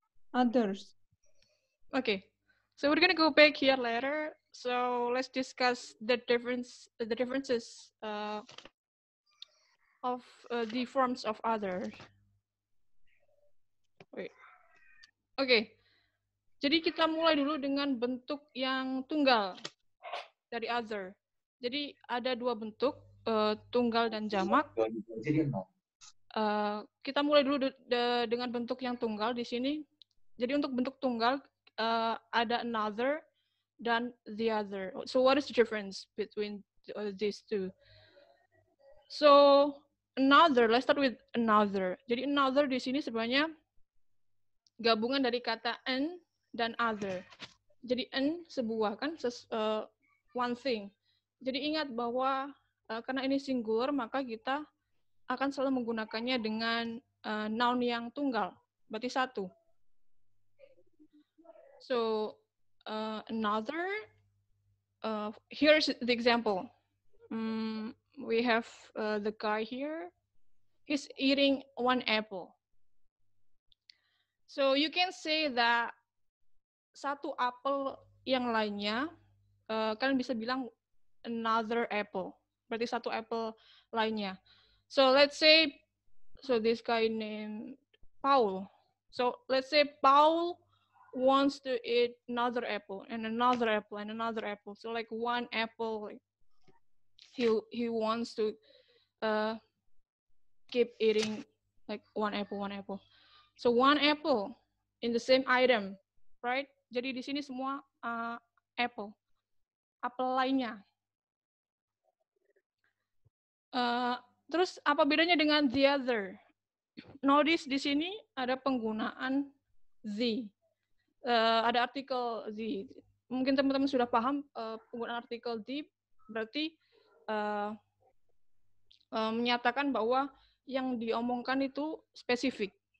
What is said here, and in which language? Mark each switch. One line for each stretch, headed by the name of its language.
English: Others. Okay, so we're gonna go back here later. So let's discuss the differences of the forms of other. Wait.
Indonesian: Oke, jadi kita mulai dulu dengan bentuk yang tunggal dari other. Jadi ada dua bentuk, tunggal dan jamak. Kita mulai dulu dengan bentuk yang tunggal di sini. Jadi untuk bentuk tunggal ada another dan the other.
English: So what is the difference between these two? So another, let's start with another.
Indonesian: Jadi another di sini sebenarnya gabungan dari kata an dan other. Jadi an sebuah kan,
English: one thing.
Indonesian: Jadi ingat bahwa karena ini singular maka kita akan selalu menggunakannya dengan noun yang tunggal, berarti satu.
English: So another, here's the example. We have the guy here. He's eating one apple. So you can say that
Indonesian: satu apel yang lainnya, kalian bisa bilang
English: another apple.
Indonesian: Berarti satu apple lainnya.
English: So let's say, so this guy named Paul. So let's say Paul wants to eat another apple and another apple and another apple. So like one apple, like he wants to keep eating like one apple. So one apple in the same item, right?
Indonesian: Jadi di sini semua apple lainnya. Terus apa bedanya dengan the other?
English: Notice
Indonesian: di sini ada penggunaan the. Ada artikel the. Mungkin teman-teman sudah paham penggunaan artikel the berarti menyatakan bahwa yang diomongkan itu spesifik.